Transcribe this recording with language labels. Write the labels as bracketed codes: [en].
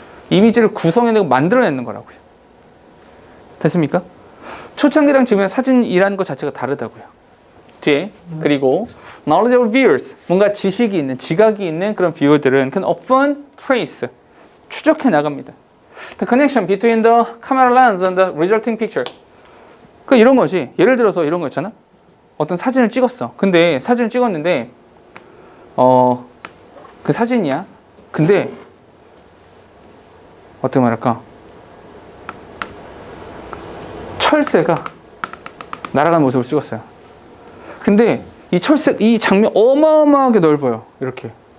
[ko] 이미지를 구성해내고 만들어내는 거라고요. 됐습니까? 초창기랑 지금의 사진이라는 것 자체가 다르다고요. 뒤에 그리고 [en] knowledgeable viewers, [ko] 뭔가 지식이 있는 지각이 있는 그런 뷰어들은 [en] can often trace, [ko] 추적해 나갑니다. [en] The connection between the camera lens and the resulting picture. [ko] 그 이런 거지. 예를 들어서 이런 거 있잖아. 어떤 사진을 찍었어. 근데 사진을 찍었는데 그 사진이야. 근데 어떻게 말할까? 철새가 날아가는 모습을 찍었어요. 근데 이 장면 어마어마하게 넓어요. 이렇게.